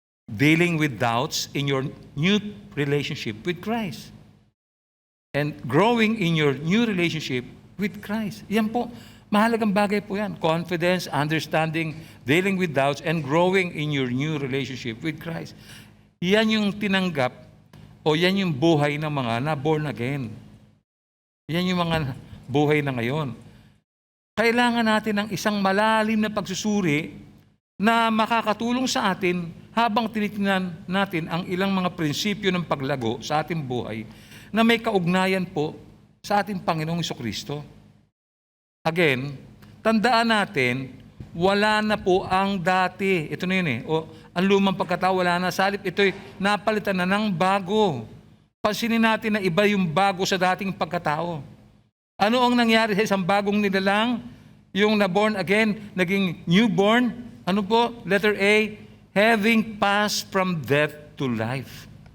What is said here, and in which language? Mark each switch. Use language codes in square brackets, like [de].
[en] Dealing with doubts in your new relationship with Christ. And growing in your new relationship with Christ. [tl] Yan po, mahalagang bagay po yan. [en] Confidence, understanding, dealing with doubts, and growing in your new relationship with Christ. [tl] Yan yung tinanggap o yan yung buhay ng mga na-born again. Yan yung mga buhay na ngayon. Kailangan natin ng isang malalim na pagsusuri na makakatulong sa atin habang tinitingnan natin ang ilang mga prinsipyo ng paglago sa ating buhay na may kaugnayan po sa ating Panginoong Jesucristo. Again, tandaan natin, wala na po ang dati. Ito na yun ang lumang pagkatao, wala na. Sa halip, ito'y napalitan na ng bago. Pansinin natin na iba yung bago sa dating pagkatao. Ano ang nangyari sa isang bagong nilalang? Yung na-born again, naging newborn. Ano po? Letter A, [en] having passed from death to life.